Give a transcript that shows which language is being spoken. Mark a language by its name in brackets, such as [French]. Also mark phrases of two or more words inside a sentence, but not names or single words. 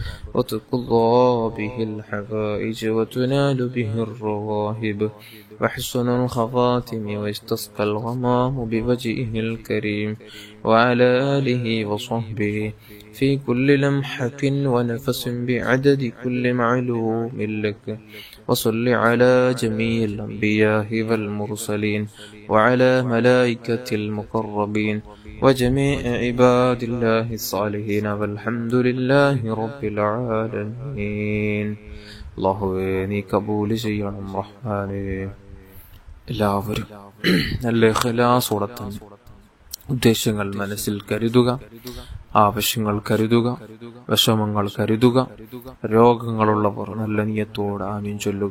[Arabic] وتقضى به الحوائج وتنال به الرغائب وحسن الخواتم واستسقى الغمام بوجهه الكريم وعلى آله وصحبه في كل لمحة ونفس بعدد كل معلوم لك. وصل على جميع الأنبياء والمرسلين وعلى ملائكة المقربين وجميع عباد الله الصالحين والحمد لله رب العالمين. [Malayalam] അല്ലാഹുവേ നീ കബൂൽ ചെയ്യണം റഹ്മാനേ. എല്ലാവരും നല്ല ഇഖ്ലാസോടെ തന്നെ ഉദ്ദേശങ്ങൾ മനസ്സിൽ കരുതുക, ആവശ്യങ്ങൾ കരുതുക, വിഷമങ്ങൾ കരുതുക. രോഗങ്ങളുള്ളവർ നല്ല നിയത്തോടെ ആമീൻ ചൊല്ലുക.